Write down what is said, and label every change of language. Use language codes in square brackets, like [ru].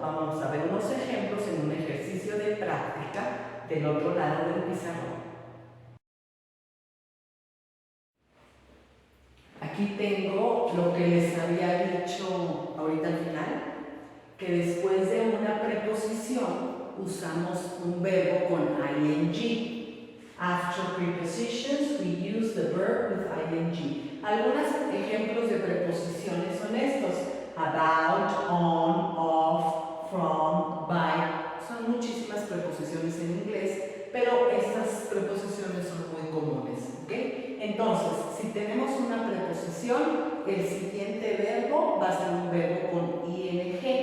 [es] Vamos a ver unos ejemplos en un ejercicio de práctica del otro lado del pizarrón. Aquí tengo lo que les había dicho ahorita al final, que después de una preposición usamos un verbo con ing. [en] After prepositions, we use the verb with ing. [es] Algunos ejemplos de preposiciones son estos: about, on, of, from, by. Son muchísimas preposiciones en inglés, pero estas preposiciones son muy comunes, ¿ok? Entonces, si tenemos una preposición, el siguiente verbo va a ser un verbo con ing.